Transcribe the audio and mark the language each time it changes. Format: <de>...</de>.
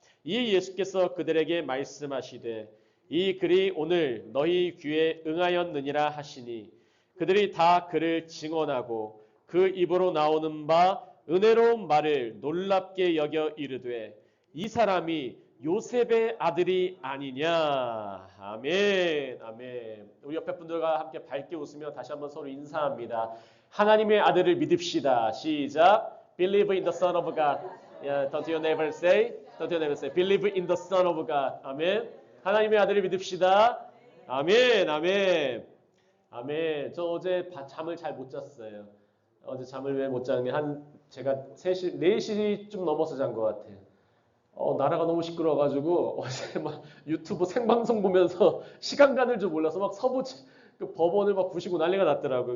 <ko>이 예수께서 그들에게 말씀하시되 이 글이 오늘 너희 귀에 응하였느니라 하시니 그들이 다 그를 증언하고 그 입으로 나오는 바 은혜로운 말을 놀랍게 여겨 이르되 이 사람이 요셉의 아들이 아니냐. 아멘. 아멘. 우리 옆에 분들과 함께 밝게 웃으며 다시 한번 서로 인사합니다. 하나님의 아들을 믿읍시다. 시작.</ko> <en>Believe in the Son of God. Yeah, don't your neighbor say? Don't your neighbor say? Believe in the Son of God.</en> <ko>아멘. 하나님의 아들을 믿읍시다. 아멘. 아멘. 아멘. 저 어제 잠을 잘 못 잤어요. 어제 잠을 왜 못 잤냐? 제가 3시, 4시쯤 넘어서 잔 것 같아요. 나라가 너무 시끄러워가지고 어제 막 유튜브 생방송 보면서 시간 가는 줄 몰라서 막 그 법원을 막 부시고 난리가 났더라고요.</ko>